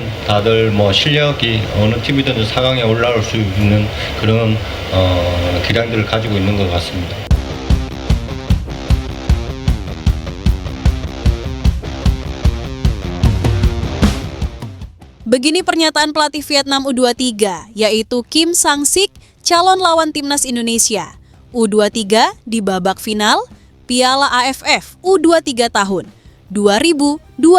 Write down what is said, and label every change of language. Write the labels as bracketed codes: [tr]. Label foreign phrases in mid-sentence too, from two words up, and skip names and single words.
[ko] 다들 뭐 실력이 어느 팀이든 4강에 올라올 수 있는 그런 기량들을 가지고 있는 것 같습니다. [id] Begini pernyataan pelatih Vietnam U23, yaitu Kim Sang-sik, calon lawan timnas Indonesia. U23 di babak final Piala AFF U23 tahun 2025.